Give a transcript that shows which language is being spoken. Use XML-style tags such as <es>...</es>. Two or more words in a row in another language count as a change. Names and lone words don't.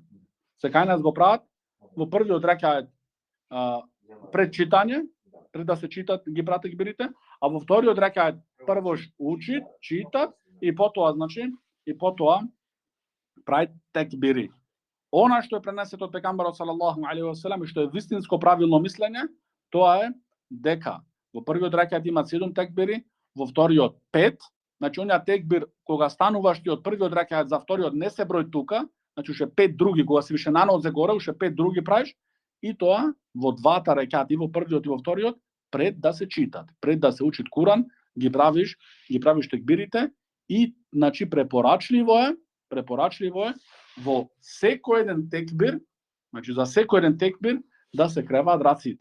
<mk>Се кај нас го прават во првиот рекаат пред читање, пред да се читат ги прават текбирите, а во вториот рекаат прво учит, читат и потоа прави текбири. Она што е пренесето од пегамберот</mk> <ar>صلى الله عليه وسلم</ar> <mk>и што е вистинско правилно мислење, тоа е дека во првиот рекаат има 7 текбири, во вториот 5, значи онја текбир кога стануваш ти од првиот рекаат за вториот не се број тука, значи уште 5 други кога се више нанозе горе, уште 5 други правиш и тоа во двата рекаат и во првиот и во вториот пред да се читат, пред да се учит Куран, ги правиш текбирите и значи препорачливо е во секој еден текбир, значи за секој еден текбир да се креваат раците.</mk>